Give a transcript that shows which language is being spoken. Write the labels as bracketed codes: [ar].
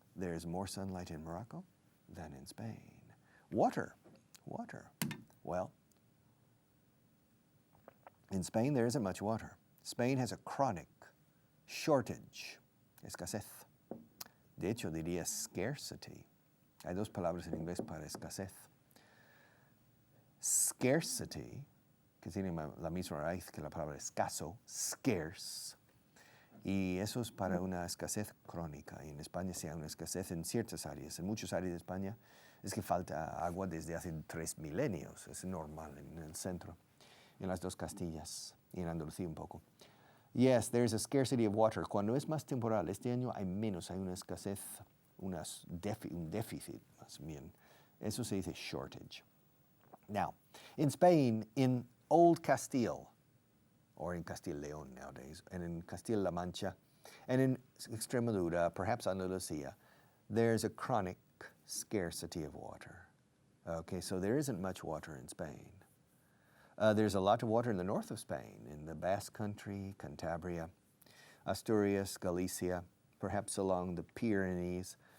[en] There's more sunlight in Morocco than in Spain. Water. Well, in Spain there isn't much water. Spain has a chronic shortage, escasez. [es] De hecho, diría scarcity. Hay dos palabras en inglés para escasez. Scarcity, que tiene la misma raíz que la palabra escaso, scarce. Y eso es para una escasez crónica. Y en España se hay una escasez en ciertas áreas. En muchas áreas de España es que falta agua desde hace 3 milenios. Es normal en el centro, en las dos Castillas y en Andalucía un poco. [en] Yes, there's a scarcity of water. [es] Cuando es más temporal, este año hay menos, hay una escasez, un déficit más bien. Eso se dice shortage. [en] Now, in Spain, in Old Castile, or in Castile León nowadays, and in Castilla-La Mancha, and in Extremadura, perhaps Andalusia, there's a chronic scarcity of water. Okay, so there isn't much water in Spain. There's a lot of water in the north of Spain, in the Basque Country, Cantabria, Asturias, Galicia, perhaps along the Pyrenees.